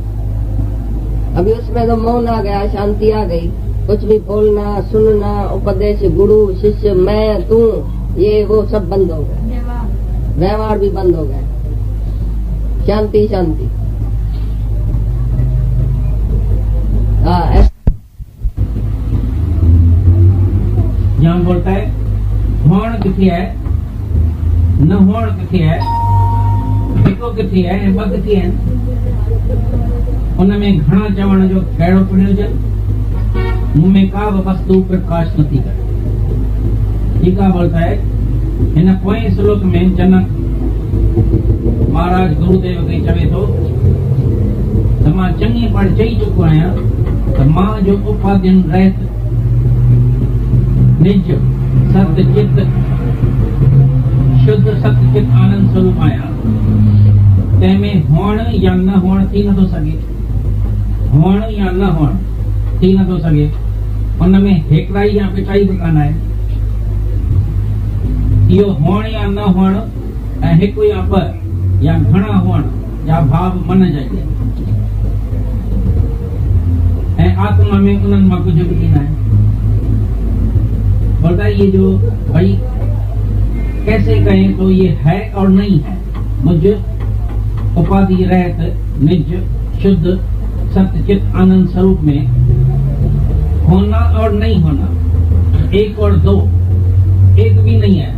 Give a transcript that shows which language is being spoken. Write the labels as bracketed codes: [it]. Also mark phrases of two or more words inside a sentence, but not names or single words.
[hi] अभी उसमें तो मौन आ गया, शांति आ गई, कुछ भी बोलना सुनना उपदेश गुरु शिष्य मैं तू ये वो सब बंद हो गए, व्यवहार भी बंद हो गए, शांति शांति। यहाँ बोलता है [sd] होण किथे है न होण किथे है, हिको किथे है ॿ किथे है, उनमें घणा चवण जो कहिड़ो प्रयोजन, मुंह में का बि वस्तु प्रकाश नथी करे। [hi] ठीक है, बोलता है [sd] हिन पोएं श्लोक में जनक महाराज गुरुदेव खे चवे थो त मां चङी बार चई चुको आहियां त मां जो उपाधियुनि रहित निज सत्य चित्त शुद्ध सत्य चित्त आनंद स्वरूप आहियां, तंहिंमें हुअण या न हुअण थी नथो सघे, हुअण या न हुअण थी नथो सघे, उनमें हेकड़ाई या पिटाई बि कान आहे। इहो हुअण या न हुअण ऐं हिकु या ॿ या घणा हुअण जा भाव मन जा ई ऐं आत्मा में उन्हनि मां कुझु बि न आहे। [hi] बोलता है ये जो भाई कैसे कहें तो ये है और नहीं है, मुझ उपाधि रहित निज शुद्ध सत्य चित्त आनंद स्वरूप में होना और नहीं होना, एक और दो, एक भी नहीं है।